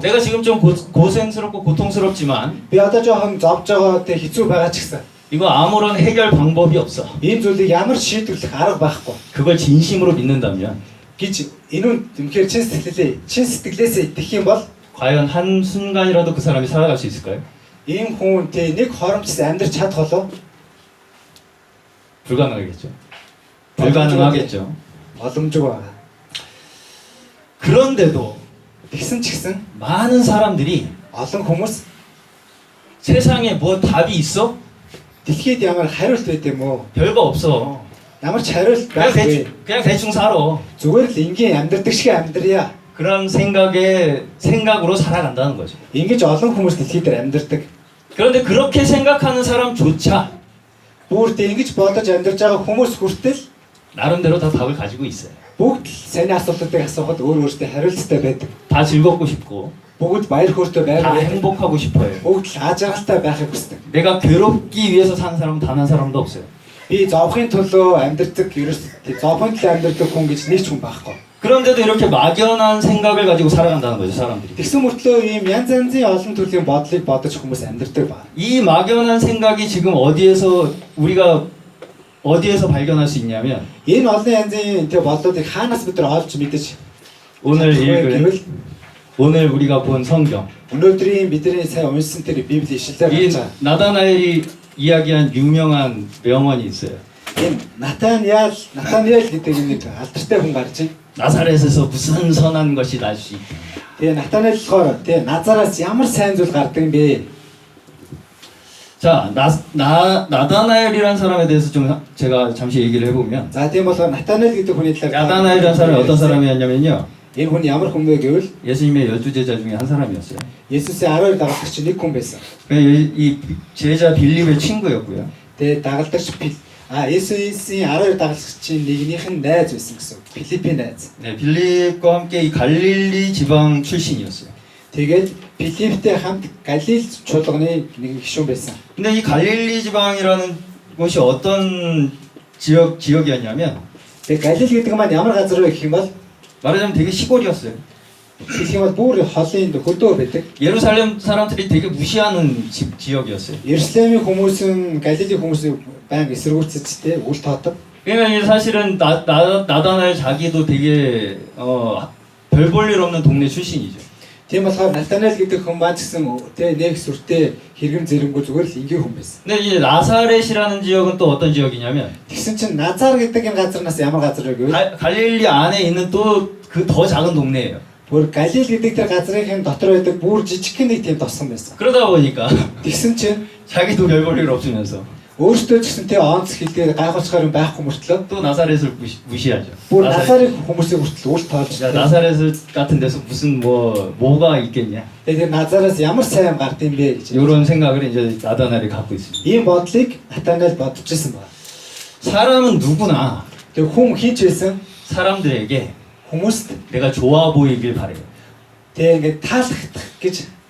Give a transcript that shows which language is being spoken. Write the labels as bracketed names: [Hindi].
[Korean] 내가 지금 좀 고생스럽고 고통스럽지만 [Mongolian] би одоо жоохон зовж байгаа те хэцүү байгаа ч гэсэн [Korean] 이거 아무런 해결 방법이 없어. [Mongolian] энэ зүйлийг ямар ч шийдвэрлэх арга байхгүй [Korean] 그걸 진심으로 믿는다면 [Mongolian] гэж энэ нь үнэхээр чин сэтгэлээсээ итгэх юм бол [Korean] 과연 한 순간이라도 그 사람이 살아갈 수 있을까요? [Mongolian] ийм хүн те нэг хоромчс амьдарч чадах болов [Korean] 불가능하겠죠. 불가능하겠죠. [Mongolian] боломжгүй байгаа. [Korean] 그런데도 [Mongolian] Тэгсэн ч гэсэн [Korean] 많은 사람들이 [Mongolian] олон хүмүүс [Korean] 세상에 뭐 답이 있어? [Mongolian] дэлхийд ямар хариулт байд юм уу? [Korean] 별거 없어. [Mongolian] Ямар ч хариулт [Korean] 그냥 [Mongolian] байхгүй. [Korean] 대충 살아. [Mongolian] Зүгээр л энгийн амьдардаг шиг амьдрья. [Korean] 그런 생각으로 살아간다는 거죠. [Mongolian] Ингэж олон хүмүүс дэлхий дээр амьдардаг. [Korean] 그런데 그렇게 생각하는 사람조차 [Mongolian] Бүрдээ ингэж бодож амьдарч байгаа хүмүүс хүртэл [Korean] 나름대로 다 답을 가지고 있어요. [Mongolian] бүгд сайн асуултуудыг асуухад өөрөөсөө хариулттай байдаг. [Korean] 다 즐겁고 싶고 [Mongolian] Бүгд баяр хөөртэй [Korean] 다 [Mongolian] байдаг. [Korean] 행복하고 싶어요. [Mongolian] Бүгд л аж аргалтай байхыг хүсдэг. [Korean] 내가 괴롭기 위해서 사는 사람은 단 한 사람도 없어요. [Mongolian] Би зовхын төлөө амьдардаг ерөөсөө зовхын төлөө амьдардаг хүн гэж нэг ч хүн байхгүй. [Korean] 그런데도 이렇게 막연한 생각을 가지고 살아간다는 거죠, 사람들이. [Mongolian] Тэгсэн мөртлөө ийм янз янзын олон төрлийн бодлыг бодож хүмүүс амьдардаг ба. [Korean] 이 막연한 생각이 지금 우리가 어디에서 발견할 수 있냐면 [Mongolian] Энэ олон янзын тэр бодлуудыг хаанаас бид нар олж мэдэж [Korean] 오늘 읽은 [Mongolian] гэвэл [Korean] 오늘 우리가 본 성경 [Mongolian] өнөөдрийн бидний сайн уншсан тэр Библийн ишлэлээр [Korean] 이 [Mongolian] гарч байгаа. [Korean] 나다나엘이 이야기한 유명한 명언이 있어요. [Mongolian] Энэ Натаниэл гэдэг нэг алдартай хүн гарч ийн. [Korean] 나사렛에서 무슨 선한 것이 날 수 있다. [Mongolian] Тэгээ Натаниэл болохоор тэгээ Назараас ямар сайн зүйл гардаг юм бэ? [Korean] 자, 나다나엘이라는 사람에 대해서 좀 제가 잠시 얘기를 해보면 [Mongolian] За тийм болохоор Натаниэл гэдэг хүний талаар [Korean] 나다나엘이라는 사람이 어떤 사람이었냐면요. [Mongolian] Энэ хүн ямар хүн бэ гэвэл [Korean] 예수님의 12제자 중에 한 사람이었어요. [Mongolian] Есүсийн 12 дагалдагч нэг хүн байсан. [Korean] 이 제자 빌립의 친구였고요. [Mongolian] Тэгээ дагалдагч Есүсийн 12 дагалдагчийн нэгнийх нь найз байсан гэсэн. Филиппийн найз. [Korean] 네, 빌립과 함께 이 갈릴리 지방 출신이었어요. [Mongolian] Тэгээд Филипптэй хамт Галил чуулганы нэг гишүүн байсан. [Korean] 근데 이 갈릴리 지방이라는 곳이 어떤 지역이었냐면 [Mongolian] Тэгээ Галил гэдэг маань ямар газар вэ гэх юм бол [Korean] 말하자면 되게 시골이었어요. [Mongolian] хэлэх юм бол бүр холын хөдөө байдаг. [Korean] 예루살렘 사람들이 되게 무시하는 지역이었어요. [Mongolian] Иерусалимийн хүмүүс은 Галилийн хүмүүсийг баян эсэргүүцэжтэй үл тоодог. [Korean] 왜냐면 사실은 나다나엘 자기도 되게 별 볼 일 없는 동네 출신이죠. [Mongolian] Тийм болохоор Натаниэл гэдэг хүн маань ч гэсэн тэгээ нэг сүртэй хэрэгэн зэрэнгүү зүгээр л ингийн хүн байсан. [Korean] 근데 이 나사렛이라는 지역은 또 어떤 지역이냐면 [Mongolian] Тэгсэн чинь Назар гэдэг энэ газарнаас ямар газар вэ гэвэл [Korean] 갈릴리 안에 있는 또 그 더 작은 동네예요. [Mongolian] бүр Галил гэдэг тэр газрын дотор байдаг бүр жижигхэн нэг тийм тосгон байсан. [Korean] 그러다 보니까 [Mongolian] Тэгсэн чинь [Korean] 자기도 별 볼 일 없으면서 [Mongolian] өөртөө ч гэсэн тэр онц хэлдгээр гайхуулчгаар юм байхгүй мөртлөө [Korean] 또 나사렛을 무시하죠. [Mongolian] бүр Назарын хүмүүсийг хүртэл үл тоолж [Korean] 야, 나사렛 같은 데서 무슨 뭐가 있겠냐. [Mongolian] тэгээд Назараас ямар сайн гард юм бэ гэж [Korean] 이런 생각을 이제 나다나엘이 갖고 있습니다. [Mongolian] ийм бодлыг Натаниэл бодож ирсэн байна. [Korean] 사람은 누구나 [Mongolian] Тэгээд хүн хийж байсан [Korean] 사람들에게 [Mongolian] хүмүүст [Korean] 내가 좋아 보이길 바래요. [Mongolian] тэгээд ингээд таалагдах гэж